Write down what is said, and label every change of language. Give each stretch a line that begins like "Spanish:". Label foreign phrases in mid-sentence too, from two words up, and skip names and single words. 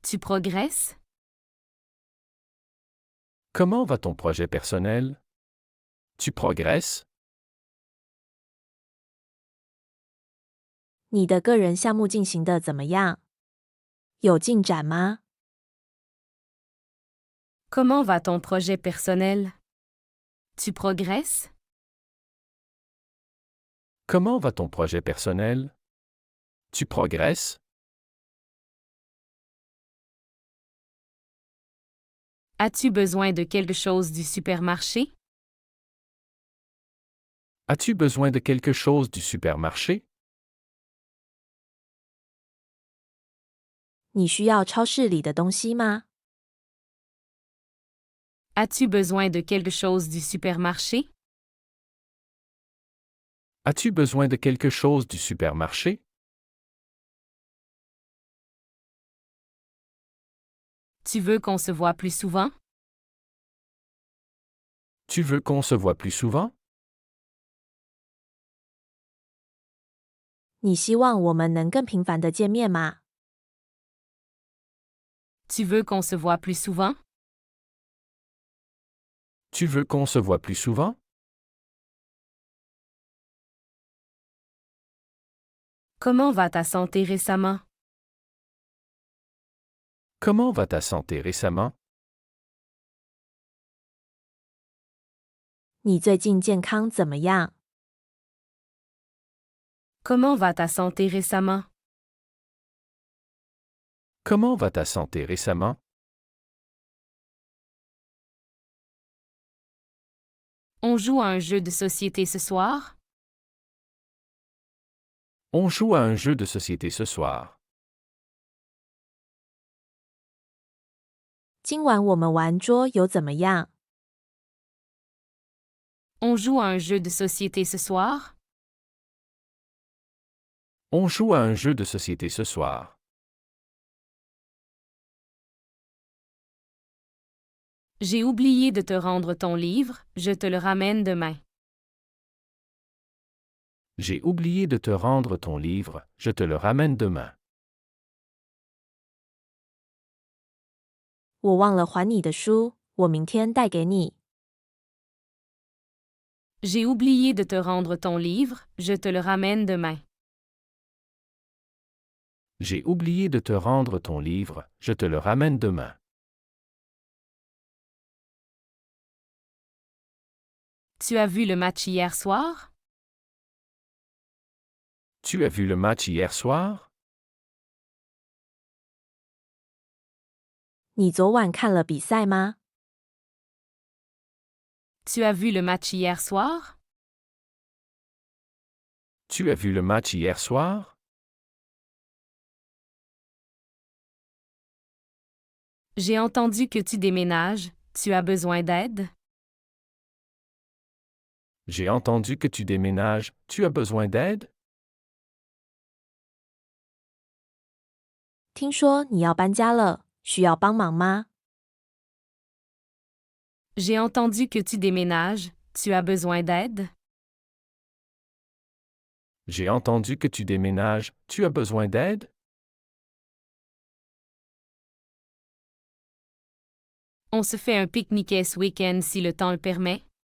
French: Tu progresses? Comment va ton projet personnel? Tu progresses?
Chinese: 你的个人项目进行的怎么样？有进展吗？
French: Comment va ton projet personnel? Tu progresses? Comment va ton projet personnel? Tu progresses? As-tu besoin de quelque chose du supermarché? As-tu besoin de quelque chose du supermarché?
Chinese: 你需要超市里的东西吗？
French: As-tu besoin de quelque chose du supermarché? As-tu besoin de quelque chose du supermarché? Tu veux qu'on se voit plus souvent? Tu veux qu'on se voit plus souvent?
Chinese: 你希望我们能更频繁的见面吗？
French: Tu veux qu'on se voit plus souvent? Tu veux qu'on se voit plus souvent? Comment va ta santé récemment? Comment va ta santé récemment?
Chinese: 你最近健康怎么样？
French: Comment va ta santé récemment? Comment va ta santé récemment? On joue à un jeu de société ce soir? On joue à un jeu de société ce soir.
Chinese: 今晚我们玩桌游怎么样？
French: On joue à un jeu de société ce soir? On joue à un jeu de société ce soir. J'ai oublié de te rendre ton livre, je te le ramène demain. J'ai oublié de te rendre ton livre, je te le ramène demain.
Chinese: 我忘了还你的书，我明天带给你。
French: J'ai oublié de te rendre ton livre, je te le ramène demain. J'ai oublié de te rendre ton livre, je te le ramène demain. Tu as vu le match hier soir? Tu as vu le match hier soir?
Chinese: 你昨晚看了比赛吗？
French: Tu as vu le match hier soir? Tu as vu le match hier soir? J'ai entendu que tu déménages, tu as besoin d'aide? J'ai entendu que tu déménages, tu as besoin d'aide?
Chinese: 听说你要搬家了，需要帮忙吗？
French: J'ai entendu que tu déménages, tu as besoin d'aide? J'ai entendu que tu déménages, tu as besoin d'aide? On se fait un pique-niquet ce week-end si le temps le permet?